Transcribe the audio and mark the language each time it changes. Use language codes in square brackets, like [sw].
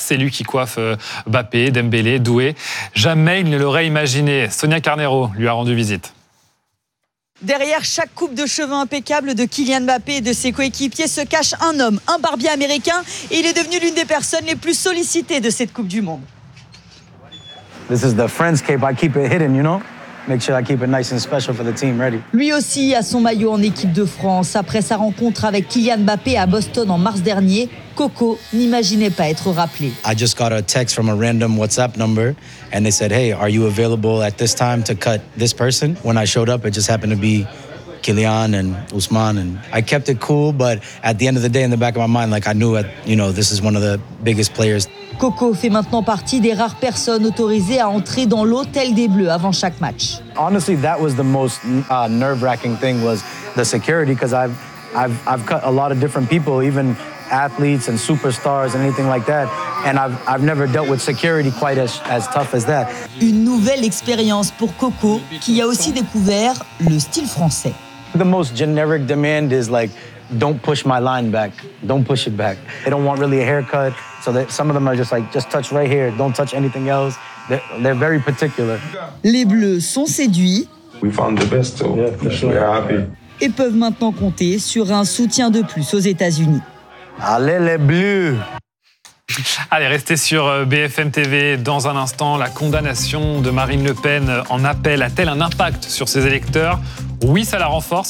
[fr] C'est lui qui coiffe Mbappé, Dembélé, Doué. Jamais il ne l'aurait imaginé. Sonia Carnero lui a rendu visite. Derrière chaque coupe de cheveux impeccable de Kylian Mbappé et de ses coéquipiers se cache un homme, un barbier américain. Et il est devenu l'une des personnes les plus sollicitées de cette Coupe du Monde. [en] This is the friend's cape. I keep it hidden, you know? Make sure I keep it nice and special for the team. Ready. [fr] Lui aussi a son maillot en équipe de France. Après sa rencontre avec Kylian Mbappé à Boston en mars dernier, Coco n'imaginait pas être rappelé. [en] I just got a text from a random WhatsApp number and they said, hey, are you available at this time to cut this person? When I showed up, it just happened to be Kylian and Ousmane, and I kept it cool, but at the end of the day, in the back of my mind, like I knew it, you know, this is one of the biggest players. [fr] Coco fait maintenant partie des rares personnes autorisées à entrer dans l'hôtel des Bleus avant chaque match. [en] Honestly, that was the most nerve-wracking thing was the security, because I've cut a lot of different people, even athletes and superstars and anything like that, and I've never dealt with security quite as tough as that. [fr] Une nouvelle expérience pour Coco, qui a aussi découvert le style français. [en] The most generic demand is like, don't push my line back, don't push it back. They don't want really a haircut, so that some of them are just like, just touch right here, don't touch anything else. They're very particular. [fr] Les Bleus sont séduits. [en] We found the best, so yeah, sure. We are happy. [fr] Et peuvent maintenant compter sur un soutien de plus aux États-Unis. Allez les Bleus! Allez, restez sur BFM TV dans un instant. La condamnation de Marine Le Pen en appel a-t-elle un impact sur ses électeurs? Oui, ça la renforce.